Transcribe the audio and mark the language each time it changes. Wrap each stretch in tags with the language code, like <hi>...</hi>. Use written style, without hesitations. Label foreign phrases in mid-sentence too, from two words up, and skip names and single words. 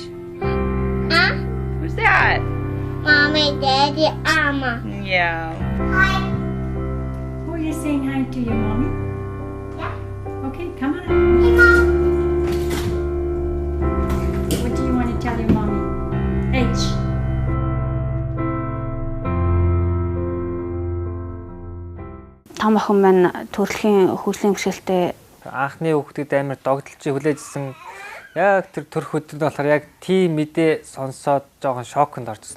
<en>Huh? Who's that? Mommy, Daddy, Amma. Yeah. Hi. Who are you saying hi to your mommy? Yeah. Okay, come on. Hey, Mom. What do you want to tell your mommy? H.</en> <mn>Том охин маань төрөлхийн хөгжлийн бэрхшээлтэй Анхны хүүхдэд амар догдолцоо хүлээжсэн. Яг тэр төрөх өдрөнд болохоор яг тийм мэдээ сонсоод жоохон шоконд орчихсон.</mn>